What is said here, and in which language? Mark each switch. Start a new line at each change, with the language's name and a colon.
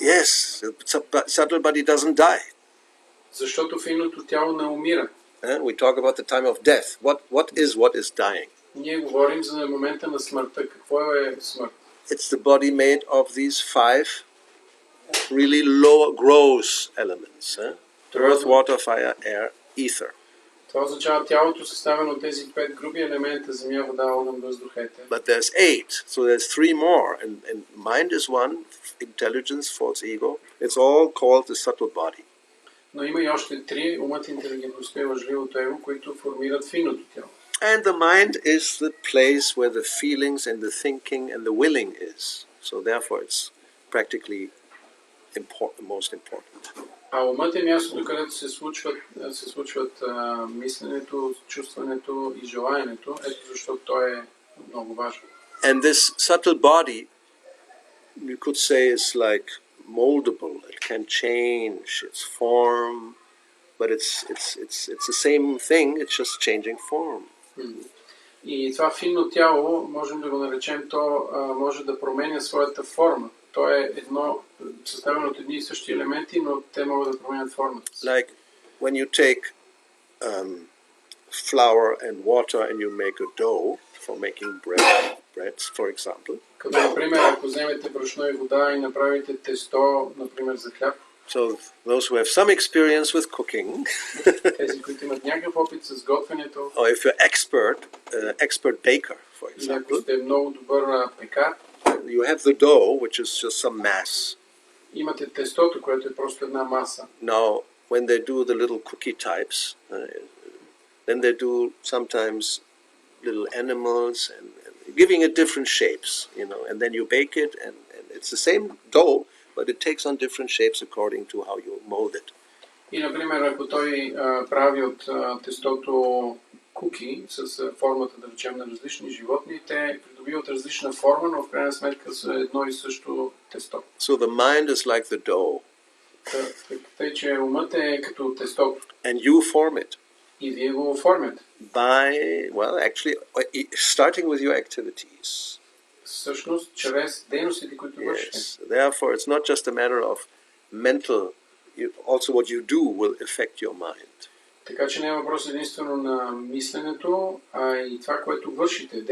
English: Yes, the subtle body doesn't die.
Bulgarian: Защото финното тяло не умира.
English: We talk about the time of death. What is dying?
Bulgarian: Ние говорим за момента на смъртта. Какво е смърт?
English: It's the body made of these 5 really lower gross elements. Earth, water, fire, air, ether.
Bulgarian: Това означава тялото съставено от тези 5 груби елемента: земя, вода, огън, въздух, етер.
English: But there's 8, so there's 3 more. And mind is one, intelligence, false ego. It's all called the subtle body.
Bulgarian: Но има и още 3: умът, интелигентността и лъжливото его, които формират финното тяло.
English: And the mind is the place where the feelings and the thinking and the willing is. So therefore it's practically most important.
Bulgarian: А умът е мястото, където се случват мисленето, чувстването и желанието. Ето защо то е много важно.
English: And this subtle body, you could say, is like moldable. It can change its form, but it's the same thing. It's just changing form.
Bulgarian: И това финно тяло, можем да го наречем, то може да променя своята форма. То е съставено от едни и същи елементи, но те могат да променят формата си.
English: Like when you take flour and water and you make a dough for making breads, for example.
Bulgarian: Като, например, ако вземете брашно и вода и направите тесто, например, за хляб.
English: So those who have some experience with cooking,
Bulgarian: тези, които имат някакъв опит с готвенето,
English: or if you're expert baker, for
Bulgarian: или ако
English: example,
Bulgarian: сте много добър пекар,
English: you have the dough, which is just some mass.
Bulgarian: имате тестото, което е просто една маса.
English: Now, when they do the little cookie types, then they do sometimes little animals and giving it different shapes, and then you bake it, and it's the same dough, but it takes on different shapes according to how you mold it.
Bulgarian: И, например, ако той прави от тестото куки с формата, да речем, на различни животни, те придобиват различна форма, но в крайна сметка са едно и също тесто.
English: So the mind is like the dough.
Bulgarian: Тъй, че умът е като тестото.
English: And you form it
Bulgarian: И вие го оформяте.
English: by, well, actually, starting with your activities.
Bulgarian: Всъщност, чрез дейностите, които вършите.
English: Yes. Therefore, it's not just a matter of mental, also what you do will affect your mind.
Bulgarian: Така че не е въпрос единствено на мисленето, а и това, което вършите.